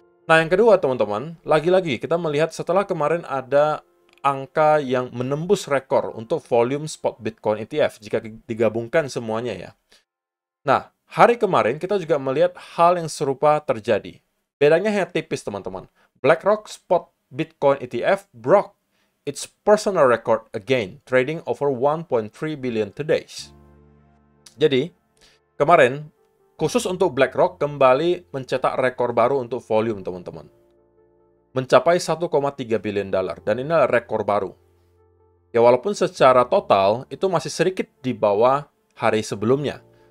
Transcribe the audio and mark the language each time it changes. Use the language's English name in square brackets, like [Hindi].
[Indonesian] Nah, yang kedua teman-teman, lagi-lagi kita melihat setelah kemarin ada angka yang menembus rekor untuk volume spot Bitcoin ETF jika digabungkan semuanya ya. Nah, hari kemarin kita juga melihat hal yang serupa terjadi. Bedanya hanya tipis, teman-teman. [English] BlackRock Spot Bitcoin ETF broke its personal record again, trading over 1.3 billion today. [Indonesian] Jadi, kemarin, khusus untuk BlackRock kembali mencetak rekor baru untuk volume, teman-teman. Mencapai 1,3 billion dolar, dan ini adalah rekor baru. Ya, walaupun secara total itu masih sedikit di bawah hari sebelumnya.